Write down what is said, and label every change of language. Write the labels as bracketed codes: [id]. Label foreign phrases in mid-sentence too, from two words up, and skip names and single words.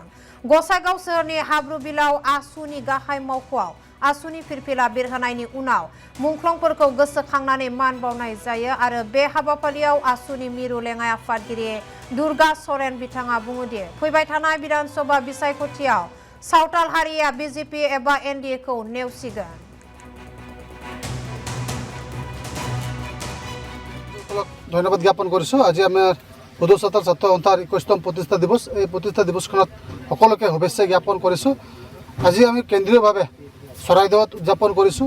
[brx] गसाइगाव सोहोरनि हाब्रुबिलाव आसुनि गाहाय मावख'आव आसुनि फिरफिला बिरहोनायनि उनाव मुंख्लंफोरखौ गोसोखांनानै मान बावनाय जायो आरो बे हाबाफारियाव आसुनि मिरु लेङाइ आफादगिरि दुर्गा सरेन बिथाङा बुङोदि फैबाय थानाय विधानसभा बिसायख'थियाव सावताल हारिया बिजेपि एबा एनडिए खौ नेवसिगोन। [as] ধন্যবাদ জ্ঞাপন কৰিছোঁ। আজি আমাৰ বডো ছাত্ৰৰ ছাত্ৰ সন্থাৰ 21তম প্ৰতিষ্ঠা দিৱস। এই প্ৰতিষ্ঠা দিৱসখনত সকলোকে শুভেচ্ছা জ্ঞাপন কৰিছোঁ। আজি আমি কেন্দ্ৰীয়ভাৱে চৰাইদেউত উদযাপন কৰিছোঁ।